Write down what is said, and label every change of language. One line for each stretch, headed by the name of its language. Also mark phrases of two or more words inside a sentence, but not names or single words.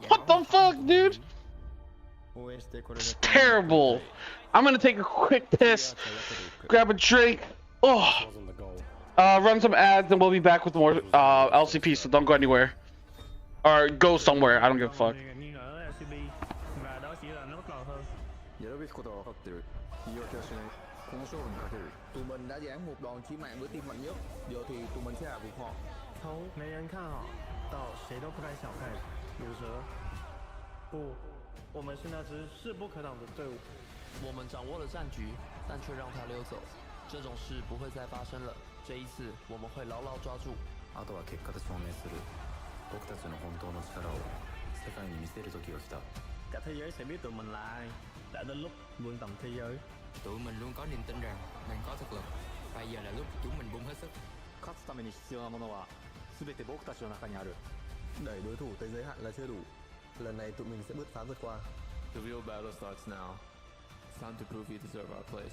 English: What the fuck, dude? It's terrible. I'm gonna take a quick piss, grab a drink. Oh, run some ads, and we'll be back with more LCP. So don't go anywhere, or go somewhere. I don't give a fuck.
Vietnamese: Tụi mình đã giáng một đòn chí mạng với team mạnh nhất, giờ thì tụi mình sẽ hạ gục họ.
Chinese: 头没人看好，到谁都不该小看鲁蛇。不，我们是那支势不可挡的队伍。我们掌握了战局，但却让他溜走。这种事不会再发生了。这一次我们会牢牢抓住。
Japanese: あとは結果で証明する。僕たちの本当の力を世界に見せる時が来た。
Vietnamese: Cả thế giới sẽ biết tụi mình là ai. Đã đến lúc vươn tầm thế giới. Tụi mình luôn có niềm tin rằng mình có thực lực. Bây giờ là lúc chúng mình bung hết sức.
Japanese: 勝つために必要なものは全て僕たちの中にある.
Vietnamese: Đẩy đối thủ tới giới hạn là chưa đủ. Lần này tụi mình sẽ bứt phá vượt qua.
English: The real battle starts now. It's time to prove you deserve our place.